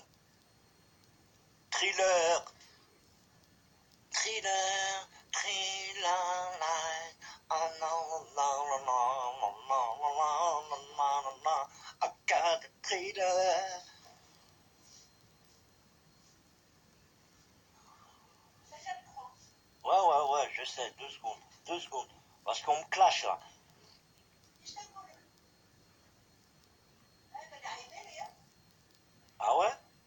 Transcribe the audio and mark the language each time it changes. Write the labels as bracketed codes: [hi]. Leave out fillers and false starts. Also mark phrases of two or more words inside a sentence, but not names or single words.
[en] Thriller. Thriller. Thriller. Oh no, no, no, no, no, no, no, no, no, no. I got a thriller. [fr] Ouais, je sais, 2 secondes. 2 secondes. Parce qu'on me clash là. Ah ouais?